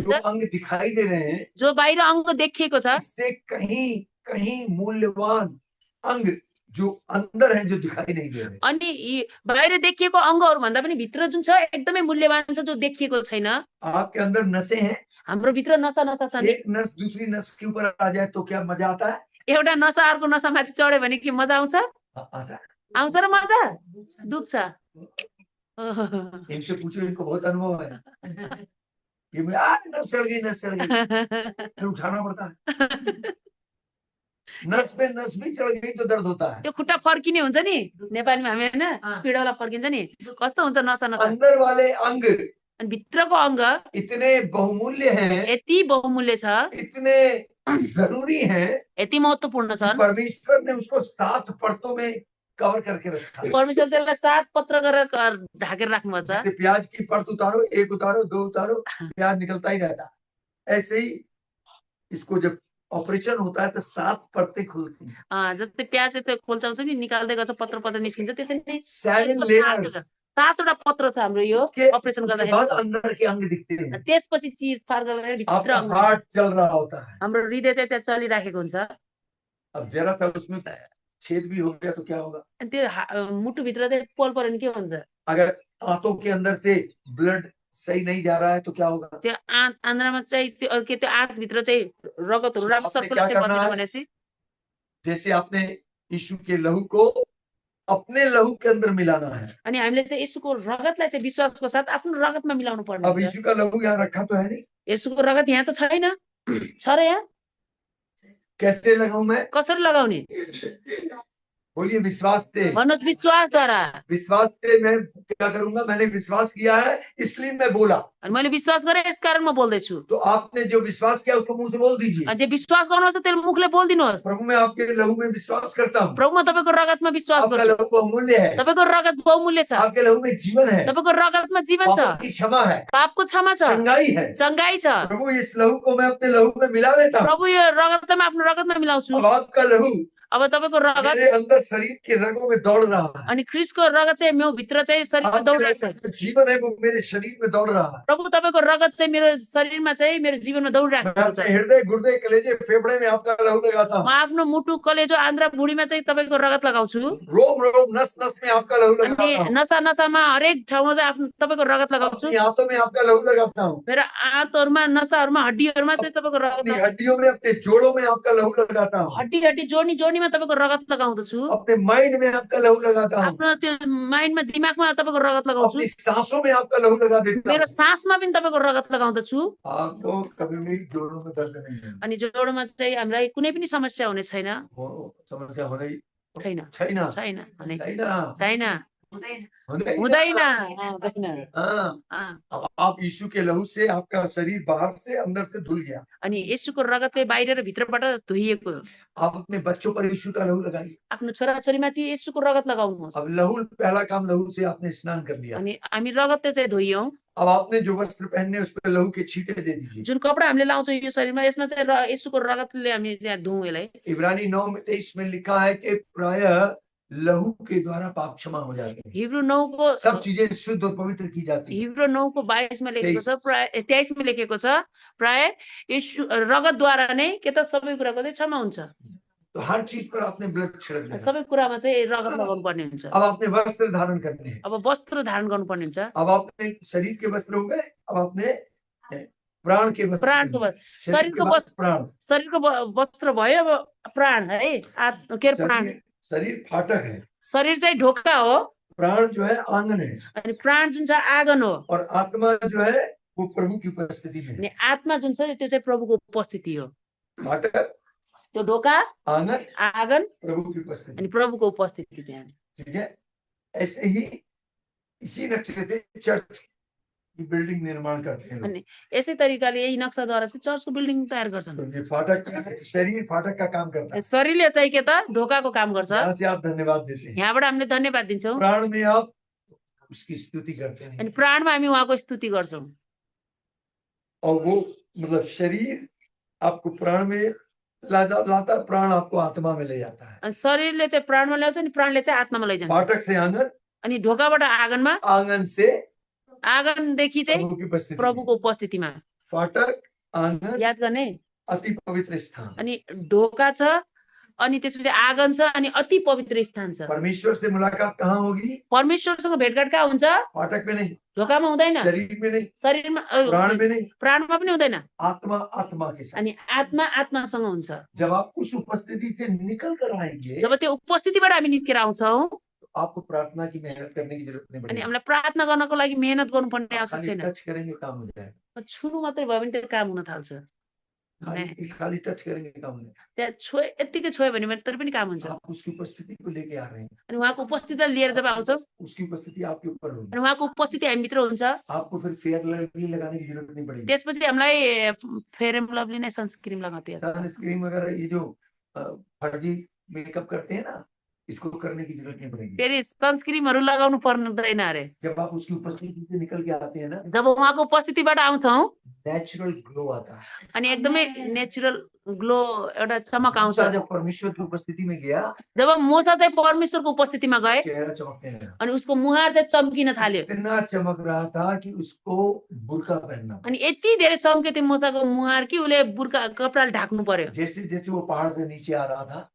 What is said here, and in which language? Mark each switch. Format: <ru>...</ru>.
<ne>जो हुन्छ।</ne> <hi>अंग दिखाई दे रहे हैं,</hi> <ne>जो बाहिर अङ्ग देखिएको छ</ne> <hi>इससे कहीं कहीं मूल्यवान अंग जो अंदर है, जो दिखाई नहीं दे रहे।</hi> <ne>अनि यी बाहिर देखिएको अङ्गहरू भन्दा पनि भित्र जुन छ एकदमै मूल्यवान छ जो देखिएको छैन।</ne> <hi>आपके अंदर नसें हैं,</hi> <ne>हाम्रो भित्र नसा नसा छ नि।</ne> <hi>एक नस दूसरी नस के ऊपर आ जाए तो क्या मजा आता है?</hi> <ne>एउटा नसा अर्को नसामाथि चढ्यो भने के मजा आउँछ?</ne> <hi>आता है।</hi> <ne>आउँछ र मजा? दुख्छ।</ne> <hi>इनसे पूछो, इनको बहुत अनुभव है। ये मैं नस सड़ गई फिर उठाना पड़ता है। नस पे नस भी चढ़ गई तो दर्द होता है।</hi> <ne>त्यो खुट्टा फर्किने हुन्छ नि नेपालीमा हामी हैन पीडावाला फर्किन्छ नि कस्तो हुन्छ नसा नसा।</ne> <hi>अंदर वाले अंग</hi> <ne>अनि भित्रको अङ्ग</ne> <hi>इतने बहुमूल्य हैं,</hi> <ne>यति बहुमूल्य छ,</ne> <hi>इतने जरूरी हैं,</hi> <ne>यति महत्त्वपूर्ण</ne> <hi>कि</hi> <ne>छन्।</ne> <hi>परमेश्वर ने उसको 7 परतों में कवर करके रखा है।</hi> <ne>परमेश्वर त्यसलाई 7 पत्र गरेर ढाकेर राख्नुभएको छ।</ne> <hi>जैसे प्याज की परत उतारो, एक उतारो, 2 उतारो, प्याज निकलता ही रहता है। ऐसे ही इसको जब ऑपरेशन होता है तो 7 परतें खुलती हैं।</hi> <ne>जस्तै प्याज यस्तो खोल्चाउँछ नि निकाल्दै गर्छ पत्र पत्र निस्किन्छ त्यसरी नै 7 लेयर्स। 7वटा पत्र छ हाम्रो यो</ne> <hi>उसके</hi> <ne>अपरेसन</ne> <hi>बाद</hi> <ne>गर्दाखेरि।</ne> <hi>अंदर के अंग दिखते हैं।</hi> <ne>त्यसपछि चिरफार गरेर भित्र</ne> <hi>आपका</hi> <ne>अङ्ग</ne> <hi>हार्ट चल रहा होता है,</hi> <ne>हाम्रो हृदय चाहिँ त्यहाँ चलिराखेको हुन्छ।</ne> <hi>अब जरा सा उसमें छेद भी हो गया तो क्या होगा?</hi> <ne>अनि त्यो मुटुभित्र चाहिँ पोल पऱ्यो भने के हुन्छ?</ne> <hi>अगर आंतों के अंदर से ब्लड सही नहीं जा रहा है तो क्या होगा?</hi> <ne>त्यो आन्द्रामा चाहिँ त्यो आँतभित्र चाहिँ रगतहरू राम्रो</ne> <hi>आपने क्या</hi> <ne>सर्कुलेसन</ne> <hi>करना</hi> <ne>गर्दैन</ne> <hi>है?</hi> <ne>भनेपछि</ne> <hi>जैसे आपने यीशु के लहू को अपने लहू के अंदर मिलाना है।</hi> <ne>अनि हामीले चाहिँ यसुको रगतलाई चाहिँ विश्वासको साथ आफ्नो रगतमा मिलाउनु पर्ने</ne> <hi>अब</hi> <ne>हुन्छ।</ne> <hi>यीशु का लहू यहाँ रखा तो है नहीं,</hi> <ne>यसुको रगत यहाँ त छैन, छ र यहाँ</ne> <hi>कैसे लगाऊं मैं?</hi> <ne>कसरी लगाउने?</ne> <hi>बोलिए विश्वास से।</hi> <ne>भन्नुहोस् विश्वासद्वारा।</ne> <hi>विश्वास से मैं क्या करूंगा? मैंने विश्वास किया है इसलिए मैं बोला।</hi> <ne>अनि मैले विश्वास गरेँ यस कारण म बोल्दैछु।</ne> <hi>तो आपने जो विश्वास किया उसको मुंह से बोल दीजिए,</hi> <ne>अझै विश्वास गर्नुहुन्छ त्यसले मुखले बोलिदिनुहोस्,</ne> <hi>प्रभु मैं आपके लहू में विश्वास करता हूँ,</hi> <ne>प्रभु म तपाईँको रगतमा विश्वास</ne> <hi>आपका</hi> <ne>गर्छु,</ne> <hi>लहू बहुमूल्य है,</hi> <ne>तपाईँको रगत बहुमूल्य छ,</ne> <hi>आपके लहू में जीवन है,</hi> <ne>तपाईँको रगतमा जीवन छ,</ne> <hi>पापों की क्षमा है,</hi> <ne>पापको क्षमा छ,</ne> <hi>चंगाई है।</hi> <ne>चङ्गाई छ।</ne> <hi>प्रभु इस लहू को मैं अपने लहू में मिला लेता हूँ।</hi> <ne>प्रभु यो रगतलाई म आफ्नो रगतमा मिलाउँछु।</ne> <hi>अब आपका लहू</hi> <ne>अब तपाईँको रगत</ne> <hi>मेरे अंदर शरीर के रगों में दौड़ रहा है।</hi> <ne>अनि ख्रिस्टको रगत चाहिँ मेरो भित्र चाहिँ शरीरमा</ne> <hi>आपके</hi> <ne>दौडिरहेको छ।</ne> <hi>अंदर जो जीवन है वो मेरे शरीर में दौड़ रहा है।</hi> <ne>प्रभु तपाईँको रगत चाहिँ मेरो शरीरमा चाहिँ मेरो जीवनमा</ne> <hi>मैं</hi> <ne>दौडिरहेको छ।</ne> <hi>अपने हृदय, गुर्दे, कलेजे, फेफड़े में आपका लहू लगाता हूँ।</hi> <ne>आफ्नो मुटु कलेजो आन्द्रा भुँडीमा चाहिँ तपाईँको रगत लगाउँछु।</ne> <hi>रोम रोम, नस नस में आपका लहू लगाता</hi> <ne>अनि</ne> <hi>हूँ।</hi> <ne>नसा नसामा हरेक ठाउँमा चाहिँ आफ्नो तपाईँको रगत लगाउँछु।</ne> <hi>अपनी आंतों में आपका लहू लगाता हूँ।</hi> <ne>मेरो आँतहरूमा नसाहरूमा हड्डीहरूमा चाहिँ तपाईँको रगत</ne> <hi>अपनी</hi> <ne>लगाउँछु।</ne> <hi>हड्डियों में, अपने जोड़ों में आपका लहू लगाता हूँ।</hi> <ne>हड्डी जोड्नीमा तपाईँको रगत लगाउँदछु।</ne> <hi>अपने माइंड में आपका लहू लगाता हूँ।</hi> <ne>आफ्नो त्यो माइन्डमा दिमागमा तपाईँको रगत लगाउँछु।</ne> <hi>अपनी सांसों में आपका लहू लगा देता</hi> <ne>मेरो</ne> <hi>हूँ।</hi> <ne>सासमा पनि तपाईँको रगत लगाउँदछु।</ne> <hi>आपको कभी भी जोड़ों में दर्द नहीं है।</hi> <ne>अनि जोडोमा चाहिँ हामीलाई कुनै पनि समस्या हुने छैन।</ne> <hi>समस्या होने</hi> <ne>छैन छैन छैन हुने छैन छैन हुँदैन। हुँदैन।</ne> <hi>हाँ, अब आप यीशु के लहू से आपका शरीर बाहर से अंदर से धुल गया।</hi> <ne>अनि यसुको रगतले बाहिर र भित्रबाट धोइएको।</ne> <hi>आप अपने बच्चों पर यीशु का लहू लगाइए।</hi> <ne>आफ्नो छोराछोरीमाथि यसुको रगत लगाउनुहोस्।</ne> <hi>अब लहू, पहला काम लहू से आपने स्नान कर लिया।</hi> <ne>अनि हामी रगतले चाहिँ धोइयौँ।</ne> <hi>अब आपने जो वस्त्र पहनने उस पर लहू के छींटे दे दीजिए।</hi> <ne>जुन कपडा हामीले लाउँछौँ यो शरीरमा यसमा चाहिँ यसुको रगतले हामी त्यहाँ धुउँ यसलाई।</ne> <hi>इब्रानी 9:23 में लिखा है कि प्रायः लहू के द्वारा पाप क्षमा हो जाते हैं।</hi> <ne>हिब्रू 9को</ne> <hi>सब चीजें शुद्ध और पवित्र की जाती है।</hi> <ne>हिब्रू 9को 22मा लेखेको छ, प्राय 23मा लेखेको छ, प्राय यसु रगतद्वारा नै के त सबै कुराको चाहिँ क्षमा हुन्छ।</ne> <hi>तो हर चीज पर आपने ब्लड छिड़क दिया।</hi> <ne>सबै कुरामा चाहिँ रगत लगाउनु पर्ने हुन्छ।</ne> <hi>अब आपने वस्त्र धारण करने हैं।</hi> <ne>अब वस्त्र धारण गर्नुपर्ने हुन्छ।</ne> <hi>अब आपने शरीर के वस्त्र हो गए, अब आपने प्राण के वस्त्र</hi> <ne>प्राणको</ne> <hi>पहने।</hi> <ne>शरीर</ne> <hi>शरीर के</hi> <ne>को</ne> <hi>बाद वस्त्र प्राण।</hi> <ne>शरीरको वस्त्र भयो। अब प्राण है के प्राण</ne> <hi>शरीर फाटक है,</hi> <ne>शरीर चाहिँ ढोका हो,</ne> <hi>प्राण जो है आंगन है,</hi> <ne>अनि प्राण जुन छ आँगन हो,</ne> <hi>और आत्मा जो है वो प्रभु की उपस्थिति में है।</hi> <ne>अनि आत्मा जुन छ त्यो चाहिँ प्रभुको उपस्थिति हो।</ne> <hi>फाटक</hi> <ne>त्यो ढोका</ne> <hi>आंगन,</hi> <ne>आँगन</ne> <hi>प्रभु की</hi> <ne>अनि</ne> <hi>उपस्थिति।</hi> <ne>प्रभुको उपस्थिति त्यहाँ</ne> <hi>ठीक है, ऐसे ही इसी नक्शे से चर्च की बिल्डिंग निर्माण करते हैं लोग।</hi> <ne>अनि यसै तरिकाले यही नक्साद्वारा चाहिँ चर्चको बिल्डिङ तयार गर्छन्</ne> <hi>तो ये फाटक, शरीर फाटक का काम करता है।</hi> <ne>शरीरले चाहिँ के त ढोकाको काम गर्छ</ne> <hi>यहाँ से आप धन्यवाद देते हैं,</hi> <ne>यहाँबाट हामीले धन्यवाद दिन्छौँ</ne> <hi>प्राण में आप उसकी स्तुति करते हैं,</hi> <ne>अनि प्राणमा हामी उहाँको स्तुति गर्छौँ</ne> <hi>और वो मतलब शरीर आपको प्राण में लाता है, प्राण आपको आत्मा में ले जाता है।</hi> <ne>अनि शरीरले चाहिँ प्राणमा ल्याउँछ अनि प्राणले चाहिँ आत्मामा लैजान्छ</ne> <hi>फाटक से आंगन,</hi> <ne>अनि ढोकाबाट आँगनमा</ne> <hi>आंगन से</hi> <ne>आँगनदेखि चाहिँ</ne> <hi>प्रभु की उपस्थिति में।</hi> <ne>प्रभुको उपस्थितिमा</ne> <hi>फाटक, आंगन,</hi> <ne>याद गर्ने</ne> <hi>अति पवित्र स्थान।</hi> <ne>अनि ढोका छ अनि त्यसपछि आँगन छ अनि अति पवित्र स्थान छ</ne> <hi>परमेश्वर से मुलाकात कहाँ होगी?</hi> <ne>परमेश्वरसँग भेटघाट कहाँ हुन्छ</ne> <hi>फाटक में नहीं,</hi> <ne>ढोकामा हुँदैन</ne> <hi>शरीर में नहीं,</hi> <ne>शरीरमा</ne> <hi>प्राण में नहीं,</hi> <ne>प्राणमा पनि हुँदैन</ne> <hi>आत्मा आत्मा के साथ।</hi> <ne>अनि आत्मा आत्मासँग हुन्छ</ne> <hi>जब आप उस उपस्थिति से निकल कर आएंगे,</hi> <ne>जब त्यो उपस्थितिबाट हामी निस्केर आउँछौँ</ne> <hi>तो आपको प्रार्थना की मेहनत करने की जरूरत नहीं</hi> <ne>अनि</ne> <hi>पड़ेगी।</hi> <ne>हामीलाई प्रार्थना गर्नको लागि मेहनत गर्नुपर्ने</ne> <hi>आप</hi> <ne>आवश्यक खाली</ne> <hi>टच करेंगे, काम हो जाएगा।</hi> <ne>छुनु मात्रै भयो भने त्यो काम हुन थाल्छ</ne> <hi>खाली टच करेंगे, काम हो जाएगा।</hi> <ne>त्यहाँ छोए यत्तिकै छोयो भने तर पनि काम हुन्छ</ne> <hi>आप उसकी उपस्थिति को लेके आ रहे हैं,</hi> <ne>अनि उहाँको उपस्थितिलाई लिएर जब आउँछौँ</ne> <hi>उसकी उपस्थिति आपके ऊपर होगी।</hi> <ne>अनि उहाँको उपस्थिति हामीभित्र हुन्छ</ne> <hi>आपको फिर फेयर लवली लगाने की जरूरत नहीं पड़ेगी।</hi> <ne>त्यसपछि हामीलाई फेयर एन्ड लभली नै सनस्क्रिन लगाउँथ्यो</ne> <hi>सनस्क्रीन वगैरह ये जो फर्जी मेकअप करते हैं ना, इसको करने की जरूरत नहीं पड़ेगी।</hi> <ne>फेरि सनस्क्रिमहरू लगाउनु पर्दैन अरे</ne> <hi>जब आप उसकी उपस्थिति से निकल के आते हैं ना,</hi> <ne>जब उहाँको उपस्थितिबाट आउँछौँ</ne> <hi>नेचुरल ग्लो आता है।</hi> <ne>अनि एकदमै नेचुरल ग्लो एउटा चमक आउँछ</ne> <hi>मूसा जब परमेश्वर की उपस्थिति में गया,</hi> <ne>जब मोसा चाहिँ परमेश्वरको उपस्थितिमा गए</ne> <hi>चेहरा चमकने लगा।</hi> <ne>अनि उसको मुहार चाहिँ चम्किन थाल्यो</ne> <hi>इतना चमक रहा था कि उसको बुर्का पहनना पड़ा।</hi> <ne>अनि यति धेरै चम्क्यो त्यो मोसाको मुहार कि उसले बुर्का कपडाले ढाक्नु पर्यो</ne> <hi>जैसे जैसे वो पहाड़ से नीचे आ रहा था,</hi>